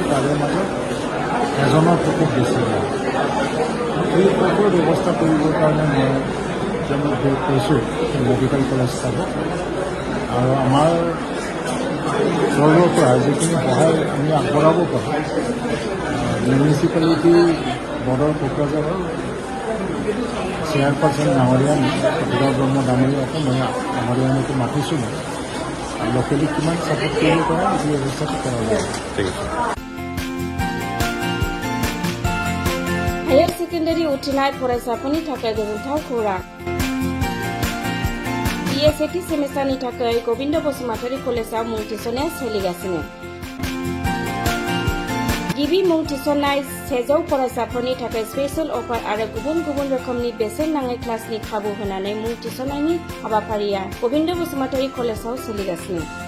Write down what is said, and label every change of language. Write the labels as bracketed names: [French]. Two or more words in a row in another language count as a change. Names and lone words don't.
[Assamese] তাৰে মাজত এজনৰ খুব বেছি এই সকলো ব্যৱস্থা কৰিবৰ কাৰণে মই কৈছোঁ [English] medical college staffক [Assamese] আৰু আমাৰ তৰফৰ পৰা যিখিনি সহায় আমি আগবঢ়াব পাৰোঁ [English] municipality boardৰ [Assamese] কোকৰাঝাৰৰ চেয়াৰপাৰ্চন ডাঙৰীয়ানী প্ৰতিভা ব্ৰহ্ম ডাঙৰীয়াকো মই ডাঙৰীয়ানীকো মাতিছোঁ। মই লোকেলি কিমান ছাপোৰ্ট কৰিব পাৰে এই ব্যৱস্থাটো কৰা যায়। [English] higher secondary [Bodo] उथ्रिनाय फरायसाफोरनि थाखाय गोजोनथाव खौरां। BSAT सेमिस्टारनि थाखाय गोविन्द बसुमतारी कलेजाव मुं थिसननाया सोलिगासिनो। गिबि मुं थिसननाय 100 फरायसाफोरनि थाखाय [English] special offer [Bodo] आरो गुबुन गुबुन रोखोमनि बेसेन नाङै क्लासनि खाबु होनानै मुं थिसननायनि हाबाफारिया गोविन्द बसुमतारी कलेजाव सोलिगासिनो।